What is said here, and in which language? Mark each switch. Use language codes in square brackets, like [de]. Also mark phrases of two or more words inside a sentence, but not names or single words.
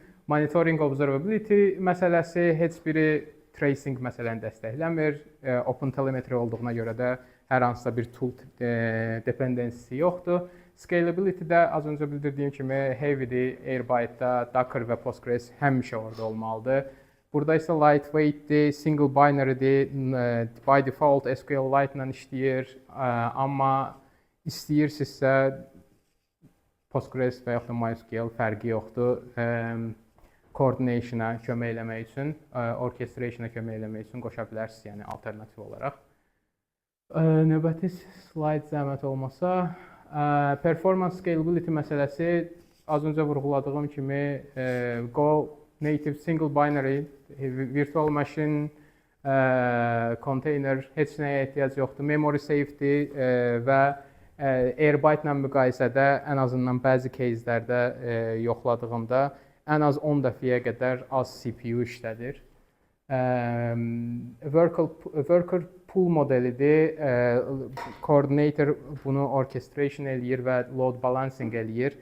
[en] Monitoring observability [az] məsələsi heç biri tracing məsələni dəstəkləmir. OpenTelemetry olduğuna görə də hər hansısa bir [en] tool dependency [az] yoxdur. Scalability-də az öncə bildirdiyim kimi heavy-dir. Airbyte-da Docker və Postgres həmişə orada olmalıdır. Burada isə lightweight-dir, [en] single binary- [az] dir, [en] by default [az] SQLite-la işləyir. Amma istəyirsinizsə Postgres və yaxud da MySQL fərqi yoxdur. Coordination-a kömək eləmək üçün, orchestration-a kömək eləmək üçün qoşa bilərsiniz, yəni alternativ olaraq. Növbəti slide zəhmət olmasa, [en] performance scalability [az] məsələsi az öncə vurğuladığım kimi [en] Go native single binary, virtual machine, container [az] heç nəyə ehtiyac yoxdur. [en] Memory safety [az] və Airbyte-la müqayisədə ən azından bəzi caselərdə yoxladığımda ən az 10 dəfəyə qədər az CPU işlədir. [en] Worker pool [az] modelidir. Coordinator bunu orchestration eləyir və [en] load balancing [az] eləyir.